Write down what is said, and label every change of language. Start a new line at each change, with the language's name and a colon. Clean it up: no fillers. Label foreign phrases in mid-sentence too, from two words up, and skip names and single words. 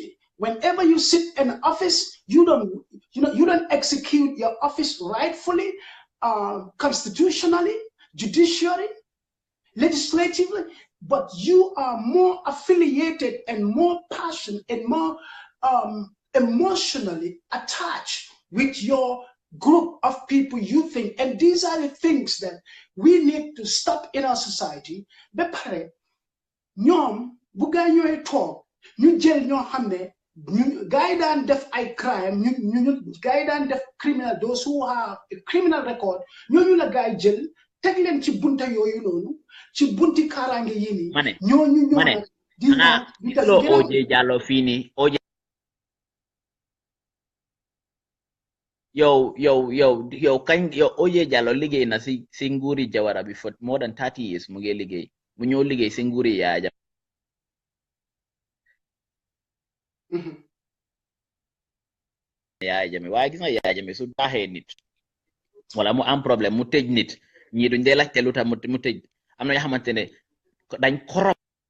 English: Whenever you sit in office, you don't execute your office rightfully, constitutionally, judicially, legislatively, but you are more affiliated and more passionate and more emotionally attached with your group of people you think, and these are the things that we need to stop in our society.
Wolof: Bepare ñoom bu gaa ñooy toog ñu jël ñoo xam ne gaa yi daan def ay crime ñu gaa yi daan def criminal,
English: those who have a criminal record,
Wolof: ñooñu la gaa yi jël teg leen ci bunta yooyu noonu ci bunti kaaraange yi nii ñooñu ñoo OJ Jallow fii nii yow kañ OJ Jallow liggéey na si nguuri Jawara bi
English: for more than 30 years
Wolof: mu ngi liggéey mu ñëw liggéey si nguuri Yaya Jammeh waaye gis nga Yaya Jammeh su baaxee nit wala mu am problème mu tëj nit ñii duñ dee laajte lu tax mu tëj am na yoo xamante ne dañ korop